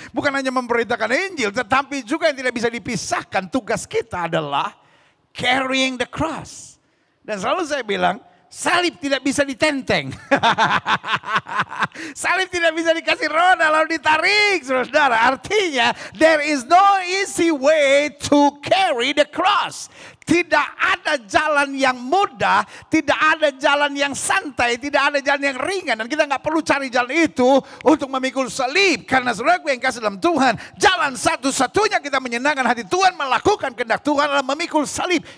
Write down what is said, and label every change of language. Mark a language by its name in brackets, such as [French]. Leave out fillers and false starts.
[Indonesian] Bukan hanya memberitakan Injil, tetapi juga yang tidak bisa dipisahkan tugas kita adalah [English] carrying the cross. [Indonesian] Dan selalu saya bilang, salib tidak bisa ditenteng. Salib tidak bisa dikasih roda lalu ditarik, saudara. [English] Artinya, there is no easy way to carry the cross. [Indonesian] Tidak ada jalan yang mudah, tidak ada jalan yang santai, tidak ada jalan yang ringan. Dan kita nggak perlu cari jalan itu untuk memikul salib. Karena saudaraku yang kasih dalam Tuhan, jalan satu-satunya kita menyenangkan hati Tuhan, melakukan kehendak Tuhan adalah memikul salib.